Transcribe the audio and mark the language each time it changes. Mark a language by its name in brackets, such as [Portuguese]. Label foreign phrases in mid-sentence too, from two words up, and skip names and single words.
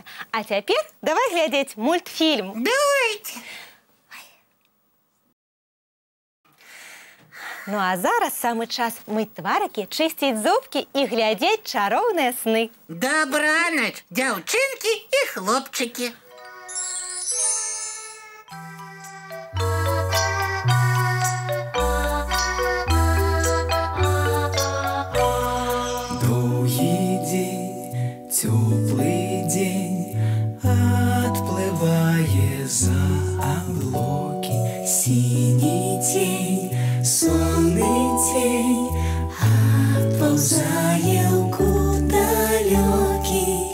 [Belarusian] А цяпер давай глядзець мультфільм. Давайте. Ну а зараз самы час мыць тварыкі, чысціць зубкі і глядзець чароўныя сны. Добранач, дзяўчынкі і хлопчыкі. [Russian] Теплый день отплывая за облаки, синий тень, сонный тень отползая в далекий.